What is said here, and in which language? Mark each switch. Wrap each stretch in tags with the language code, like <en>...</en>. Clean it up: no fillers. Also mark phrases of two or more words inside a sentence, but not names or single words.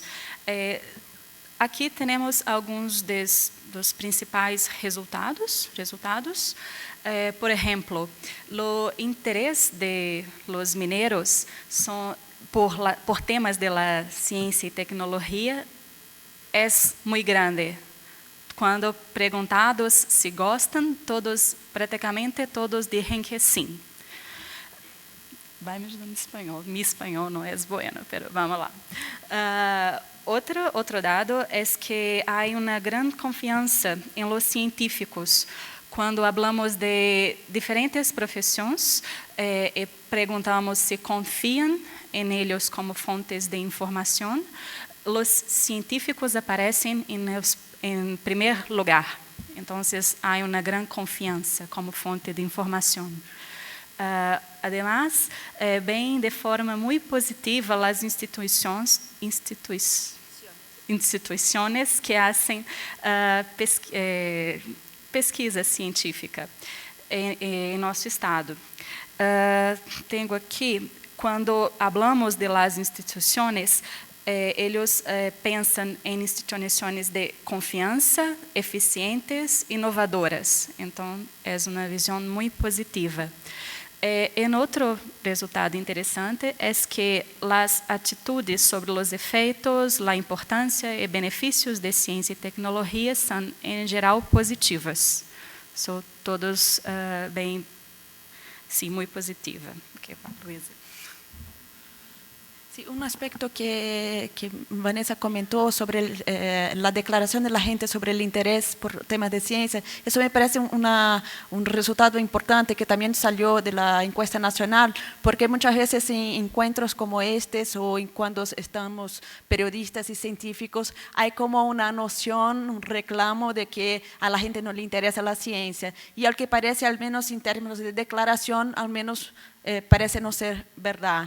<es>Aquí tenemos algunos de los principales resultados. Por ejemplo, el interés de los mineros por temas de la ciencia y tecnología es muy grande. Cuando preguntados si</es> <pt>gostam, praticamente</pt> <es>todos dicen que sí.</es> <pt>Vai me ajudando en español.</pt> <es>Mi español no es bueno, pero vamos lá. Otro dado es que hay una gran confianza en los científicos. Cuando hablamos de diferentes profesiones, preguntamos si confían en ellos como fuentes de información. Los científicos aparecen en primer lugar. Entonces, hay una gran confianza como fuente de información. Además, ven de forma muy positiva las instituciones que hacen</es> <pt>pesquisa científica em nosso estado. Tenho aqui, quando falamos de las instituições, eles pensam em instituições de confiança, eficientes, inovadoras. Então, é uma visão muito positiva. Outro resultado interessante é que as atitudes sobre os efeitos, a importância e benefícios de ciência e tecnologia são, em geral, positivas. São todos bem, sim, muito positiva. Okay, Luísa.</pt> <es>Sí, un aspecto que Vanessa comentó sobre la declaración de la gente sobre el interés por temas de ciencia, eso me parece un resultado importante que también salió de la encuesta nacional, porque muchas veces en encuentros como estos o cuando estamos periodistas y científicos, hay como una noción, un reclamo de que a la gente no le interesa la ciencia, y al que parece, al menos en términos de declaración, al menos parece no ser verdad.</es>